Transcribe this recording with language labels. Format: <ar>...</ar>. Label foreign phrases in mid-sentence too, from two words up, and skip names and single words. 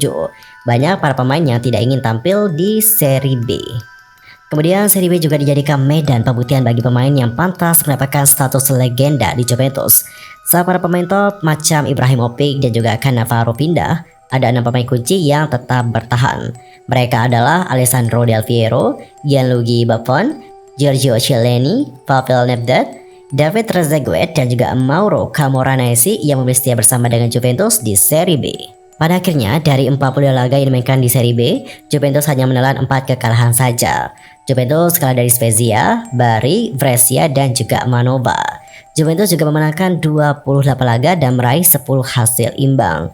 <id>Banyak para pemain yang tidak ingin tampil di Serie B. Kemudian Serie B juga dijadikan medan pembuktian bagi pemain yang pantas mendapatkan status legenda di Juventus. Saat para pemain top macam Ibrahimovic dan juga Cannavaro pindah, ada 6 pemain kunci yang tetap bertahan. Mereka adalah Alessandro Del Piero, Gianluigi Buffon, Giorgio Chiellini, Pavel Nedved, David Trezeguet, dan juga Mauro Camoranesi yang memilih setia bersama dengan Juventus di Serie B. Pada akhirnya, dari 40 laga yang dimainkan di Serie B, Juventus hanya menelan 4 kekalahan saja. Juventus kalah dari Spezia, Bari, Brescia, dan juga Manova. Juventus juga memenangkan 28 laga dan meraih 10 hasil imbang.</id>